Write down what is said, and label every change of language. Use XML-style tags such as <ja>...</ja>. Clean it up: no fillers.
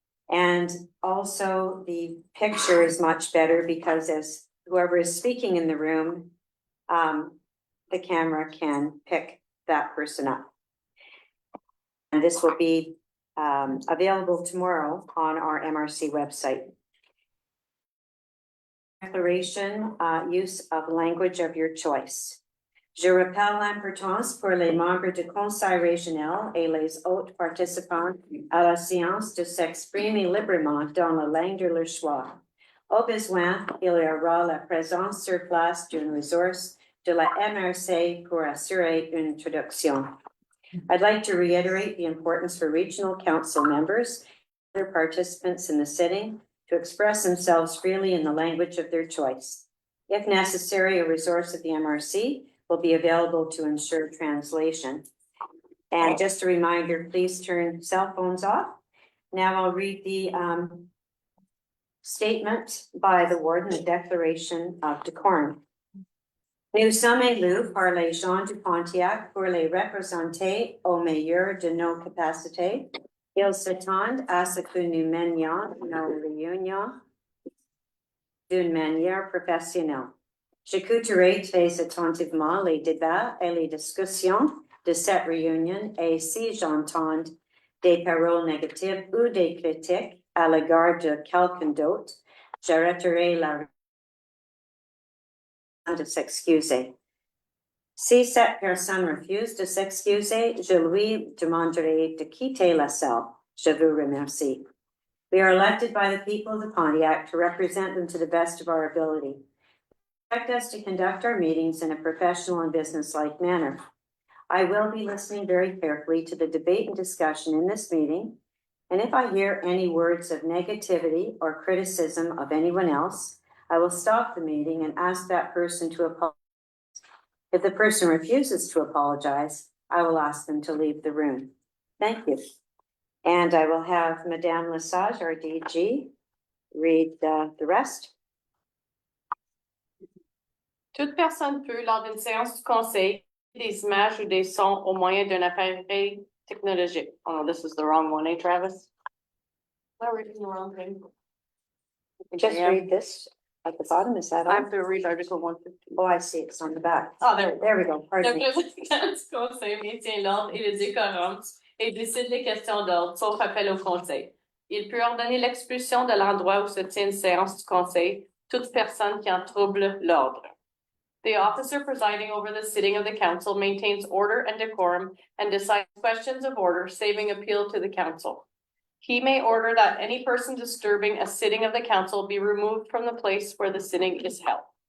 <en>And also the picture is much better because as whoever is speaking in the room, the camera can pick that person up. And this will be available tomorrow on our MRC website. Declaration, use of language of your choice.</en> <fr>Je rappelle l'importance pour les membres du conseil régional et les autres participants à la séance de s'exprimer librement dans la langue de leur choix. Au besoin, il y aura la présence sur place d'une ressource de la MRC pour assurer une traduction.</fr> <en>I'd like to reiterate the importance for regional council members and other participants in the sitting to express themselves freely in the language of their choice. If necessary, a resource at the MRC will be available to ensure translation. And just a reminder, please turn cell phones off. Now I'll read the statement by the warden, the declaration of decorum.</en> <fr>Nous sommes élus par les gens du Pontiac pour les représenter au meilleur de nos capacités. Ils s'attendent à ce que nous menions nos réunions d'une manière professionnelle. J'écouterai très attentivement les débats et les discussions de cette réunion et si j'entends des paroles négatives ou des critiques à l'égard de quelqu'un d'autre, j'arrêterai la réunion de s'excuser. Si cette personne refuse de s'excuser, je lui demanderai de quitter la salle. Je vous remercie.</fr> <en>We are elected by the people of the Pontiac to represent them to the best of our ability. Expect us to conduct our meetings in a professional and business-like manner. I will be listening very carefully to the debate and discussion in this meeting, and if I hear any words of negativity or criticism of anyone else, I will stop the meeting and ask that person to apologize. If the person refuses to apologize, I will ask them to leave the room. Thank you. And I will have Madame Lesage, our DG, read the rest.</en> <fr>Toute personne peut, lors d'une séance du conseil, des images ou des sons au moyen d'un appareil technologique.</fr> <en>Oh, this is the wrong one, eh, Travis? We're reading the wrong thing. Just Yeah. read this at the bottom, is that I all? have to read Article 150. Oh, I see, it's on the back. Ah, there we go. There we go, pardon</en> <fr>Le</fr> <en>me.</en> <fr>président du conseil maintient l'ordre et le décorum et décide les questions d'ordre, sauf appel au conseil. Il peut ordonner l'expulsion de l'endroit où se tient une séance du conseil, toute personne qui en trouble l'ordre.</fr> <en>The officer presiding over the sitting of the council maintains order and decorum and decides questions of order, saving appeal to the council. He may order that any person disturbing a sitting of the council be removed from the place where the sitting is held.</en>